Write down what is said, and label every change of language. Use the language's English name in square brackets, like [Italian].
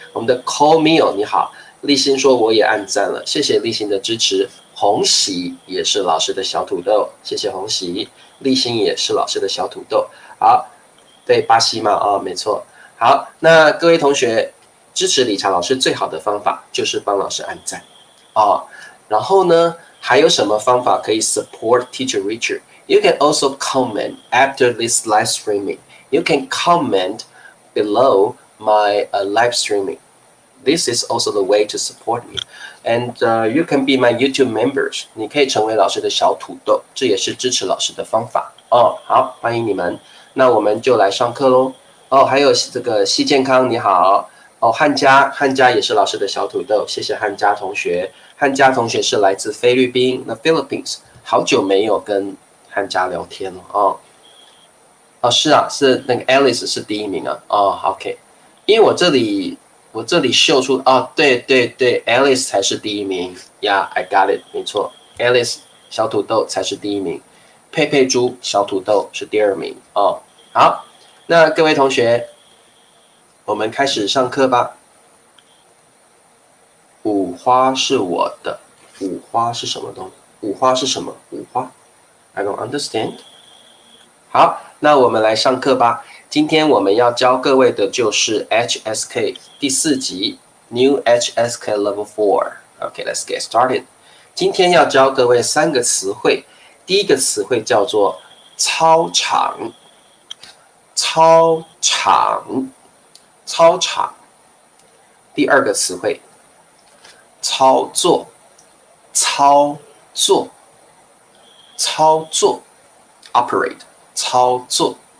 [Chinese] 我们的 Call Meal 你好，立新说我也按赞了，谢谢立新的支持。红喜也是老师的小土豆，谢谢红喜。立新也是老师的小土豆。好，对，巴西嘛，哦，没错。好，那各位同学支持理查老师最好的方法就是帮老师按赞哦。然后呢，还有什么方法可以 [English] support Teacher Richard？ You can also comment after this live streaming. You can comment below my live streaming. This is also the way to support me. And you can be my YouTube members. [Chinese] 你可以成为老师的小土豆，这也是支持老师的方法哦。好，欢迎你们。那我们就来上课喽。哦，还有这个西健康，你好。哦，汉家也是老师的小土豆，谢谢汉家同学。汉家同学是来自菲律宾，那 Philippines， 好久没有跟汉家聊天了哦。哦，是啊，是那个 Alice 是第一名啊。哦 ，OK， 因为我这里秀出对，Alice 才是第一名呀、 [English] I got it， [Chinese] 没错 ，Alice 小土豆才是第一名，佩佩猪小土豆是第2名哦。好，那各位同学，我们开始上课吧。五花是我的，五花是什么东西？五花是什么？五花 [English] ？I don't understand。 [Chinese] 好，那我们来上课吧。今天我们要教各位的就是 HSK 第4集 New HSK Level 4。 [English] OK, let's get started。 [Chinese] 今天要教各位3个词汇。第一个词汇叫做操场，操场，操场。第二个词汇操作，操作，操作 ，operate， 操作。